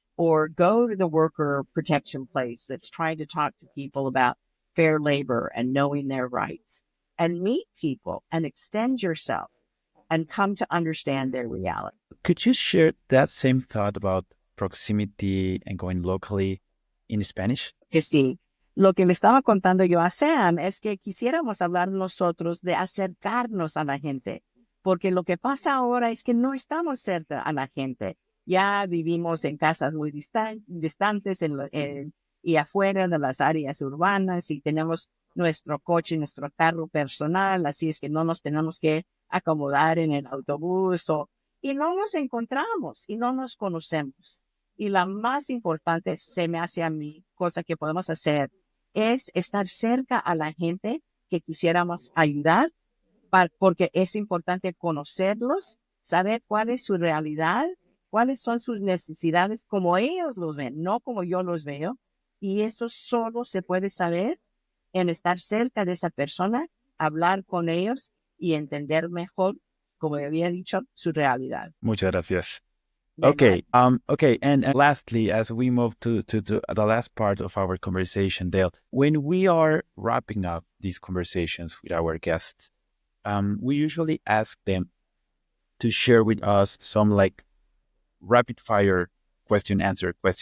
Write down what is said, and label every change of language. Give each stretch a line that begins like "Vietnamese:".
English: or go to the worker protection place that's trying to talk to people about fair labor and knowing their rights, and meet people and extend yourself and come to understand their reality. Could you share that same thought about proximity and going locally in Spanish?
Spanish: Que sí, lo que le estaba contando yo a Sam es que quisiéramos hablar nosotros de acercarnos a la gente, porque lo que pasa ahora es que no estamos cerca a la gente. Ya vivimos en casas muy distantes y afuera de las áreas urbanas y tenemos nuestro coche, nuestro carro personal, así es que no nos tenemos que acomodar en el autobús y no nos encontramos y no nos conocemos. Y la más importante, se me hace a mí, cosa que podemos hacer, es estar cerca a la gente que quisiéramos ayudar, porque es importante conocerlos, saber cuál es su realidad, cuáles son sus necesidades, como ellos los ven, no como yo los veo. Y eso solo se puede saber en estar cerca de esa persona, hablar con ellos y entender mejor, como había dicho, su realidad. Muchas gracias. De nada.
English: Okay. And lastly, as we move to the last part of our conversation, Dale, when we are wrapping up these conversations with our guests, we usually ask them to share with us some like rapid fire question answer.